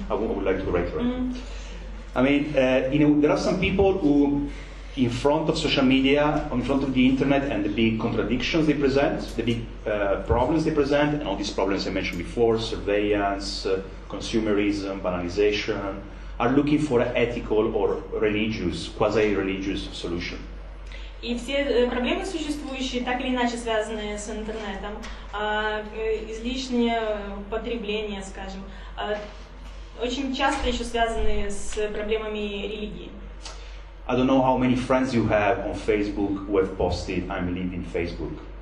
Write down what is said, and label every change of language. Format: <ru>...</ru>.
<en>I would like to reiterate. I mean, there are some people who, in front of social media, in front of the internet, and the big contradictions they present, the big problems they present, and all these problems I mentioned before, surveillance, consumerism, banalization, are looking for an ethical or religious, quasi-religious solution.</en> <ru>И все проблемы существующие, так или иначе связанные с интернетом, излишнее потребление, скажем, очень часто еще связаны с проблемами религии.</ru> <en>I don't know how many friends you have on Facebook who have posted "I'm leaving Facebook."</en>